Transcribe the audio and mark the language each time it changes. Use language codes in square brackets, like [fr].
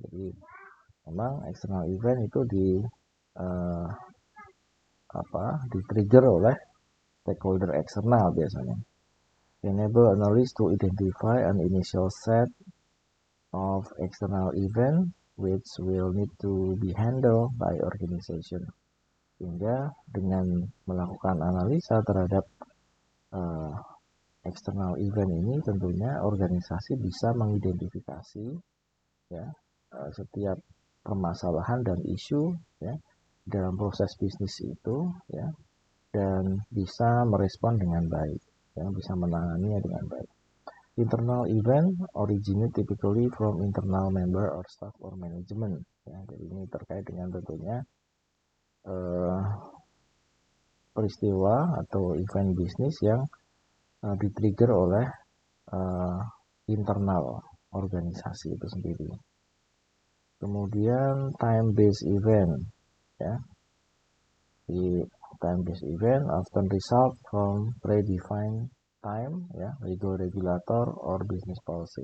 [id] Jadi memang external event itu di-trigger oleh stakeholder eksternal biasanya. [en] Enable analysts to identify an initial set of external event which will need to be handled by organization. [id] Sehingga dengan melakukan analisa terhadap external event ini, tentunya organisasi bisa mengidentifikasi, ya, setiap permasalahan dan isu, ya, dalam proses bisnis itu, ya, dan bisa merespon dengan baik, ya, bisa menanganinya dengan baik. [en] Internal event originate typically from internal member or staff or management, ya. [id] Jadi ini terkait dengan tentunya peristiwa atau event bisnis yang di-trigger oleh internal organisasi itu sendiri. Kemudian time-based event, ya. [en] Di time-based event often result from predefined time, ya, legal regulator or business policy.